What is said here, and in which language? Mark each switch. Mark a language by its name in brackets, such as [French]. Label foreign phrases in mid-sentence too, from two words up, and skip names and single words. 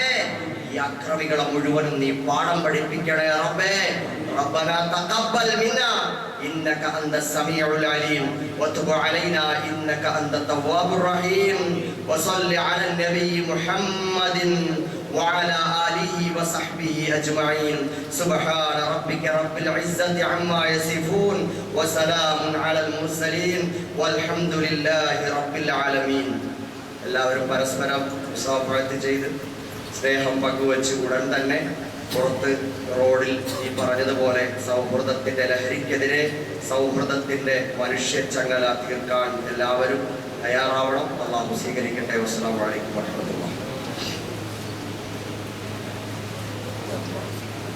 [Malayalam] ഈ അക്രമികളെ മുഴുവനും നീ പാഠം പഠിപ്പിക്കണേ റബ്ബേ. [Arabic] ربنا تقبل منا إنك أنت السميع العليم وتب علينا إنك أنت التواب الرحيم. وصل على النبي محمد وعلى آله وصحبه أجمعين. سبحان ربك رب العزة عما يصفون وسلام على المرسلين والحمد لله رب العالمين. [Malayalam] എല്ലാവരും പരസ്പരം മുസാഫഹത്ത് ചെയ്ത് സ്നേഹം പങ്കുവെച്ച് ഉടൻ തന്നെ പുറത്ത് റോഡിൽ ഈ പറഞ്ഞതുപോലെ സൗഹൃദത്തിന്റെ ലഹരിക്കെതിരെ സൗഹൃദത്തിന്റെ മനുഷ്യച്ചങ്ങല തീർക്കാൻ എല്ലാവരും തയ്യാറാവണം. അല്ലാഹു സ്വീകരിക്കട്ടെ. [Arabic] السلام عليكم ورحمة الله.